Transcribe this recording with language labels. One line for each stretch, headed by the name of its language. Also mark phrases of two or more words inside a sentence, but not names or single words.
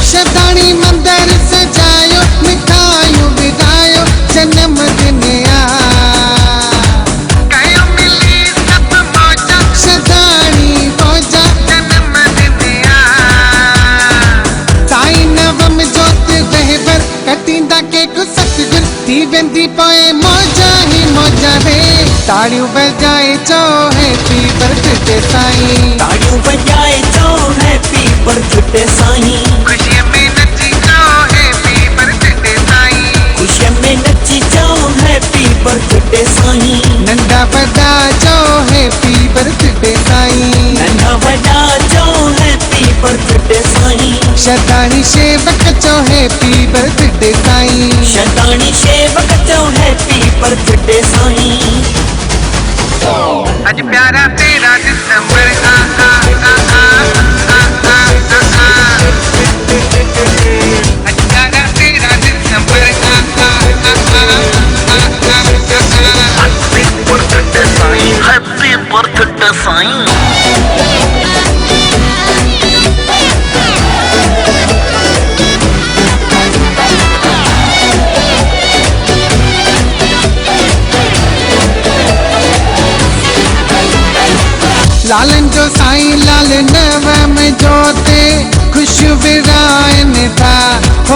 Sindhi: शतानी मंदिर सजायो मिठायो विदायो जन्मदिन आ। कयो मिली सब मौजा शतानी मौजा जन्मदिन आ साई नवम जोत रहबर कटींदा केक सतगुर थी वेंदी पोए मौजा ही मौजा रे। ताड़ियों बजाए चो
English: happy birthday
Sindhi: साईं, ताड़ियों बजाए चो
English: happy birthday
Sindhi: साईं। खुशियों में नची जाओ
English: happy birthday
Sindhi: साईं। खुशियों में नची जाओ
English: happy birthday
Sindhi: साईं। नंढा बड़ा चो
English: happy birthday
Sindhi: साईं। नन्हा वॾा चो
English: happy birthday
Sindhi: साईं। शतानी शेवक चो
English: happy birthday
Sindhi: साईं। शतानी शेवक चो
English: happy birthday
Sindhi: साईं। आज प्यारा तेरा दिसंबर आ आ आ आ आ आ आ आ आज प्यारा तेरा दिसंबर आ आ आ आ आ आ आ
English: happy birthday साईं, happy birthday साईं।
Sindhi: लालन जो साईं लाल नवम जोते खुश विरायन था हो।